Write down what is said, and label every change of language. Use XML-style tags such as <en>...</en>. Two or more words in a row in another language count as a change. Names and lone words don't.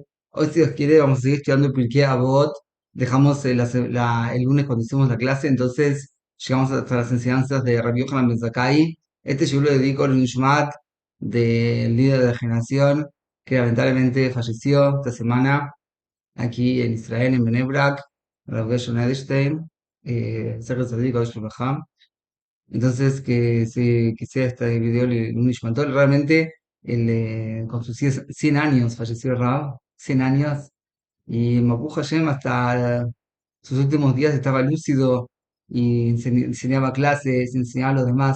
<es>Hoy, si Dios quiere, vamos a seguir estudiando Pirkei Avot. Dejamos el lunes cuando hicimos la clase, entonces llegamos hasta las enseñanzas de Rabbi Yochanan Ben Zakkai. Yo lo dedico al Nishmat del líder de la generación que lamentablemente falleció esta semana aquí en Israel, en Bnei Brak, Rav Gershon Edelstein,</es> <he>זכר צדיק קדוש וברכה.</he> <es>Entonces, que sea este video un Nishmatol. Realmente, con sus 100 años, falleció Rav, 100 años, y Mapuj Hashem hasta sus últimos días estaba lúcido y enseñaba clases, enseñaba a los demás.</es>